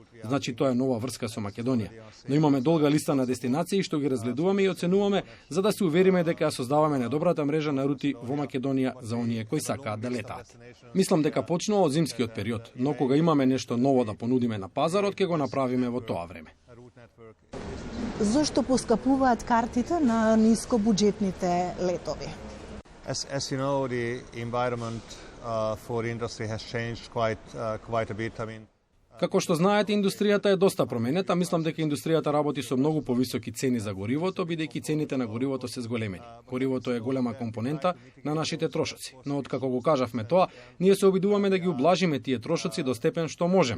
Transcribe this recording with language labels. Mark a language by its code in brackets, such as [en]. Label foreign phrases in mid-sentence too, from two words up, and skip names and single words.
[mk] Значи тоа е нова врска со Македонија. Но имаме долга листа на дестинации што ги разгледуваме и оценуваме за да се увериме дека ја создаваме најдобрата мрежа на рути во Македонија за оние кои сакаат да летаат. Мислам дека почнува од зимскиот период, но кога имаме нешто ново да понудиме на пазарот, ќе го направиме во тоа време. Зошто поскапуваат картите на нискобуџетните летови? [en] As you know, the environment for industry has changed quite a bit. I mean, [mk] Како што знаете, индустријата е доста променета. Мислам дека индустријата работи со многу повисоки цени за горивото, бидејќи цените на горивото се зголемени. Горивото е голема компонента на нашите трошоци. Но откако го кажавме тоа, ние се обидуваме да ги ублажиме тие трошоци до степен што можеме.